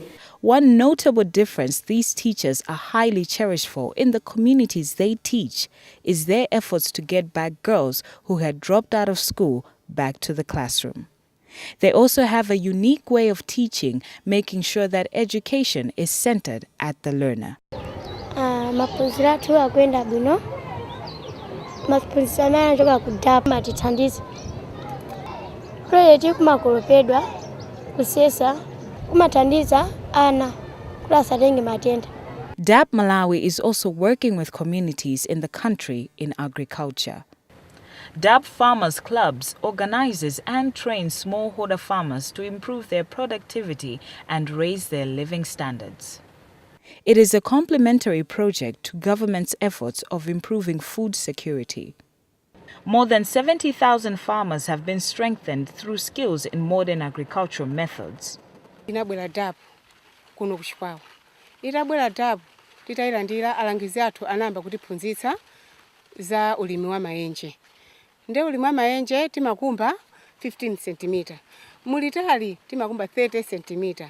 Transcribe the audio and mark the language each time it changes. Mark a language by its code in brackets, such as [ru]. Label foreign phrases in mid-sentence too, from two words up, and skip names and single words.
[en] One notable difference these teachers are highly cherished for in the communities they teach is their efforts to get back girls who had dropped out of school back to the classroom. They also have a unique way of teaching, making sure that education is centered at the learner. [ny] Maphunziro athu akuyenda bwino. Maphunziro amene anachoka ku DAPP matithandiza. Project kumakolopedwa kusesa kumathandiza ana kuti asatenge matenda. [en] DAPP Malawi is also working with communities in the country in agriculture. DAPP Farmers Clubs organizes and trains smallholder farmers to improve their productivity and raise their living standards. It is a complementary project to government's efforts of improving food security. More than 70,000 farmers have been strengthened through skills in modern agricultural methods. [ny] Inabwera DAPP kuno kuchikwawa. Itabwera DAPP titayilandira alangizi athu anayamba kutiphunzitsa za ulimi wa maenje. Nde ulimi wa maenje timakumba 15 cm. Mulitali timakumba 30 cm.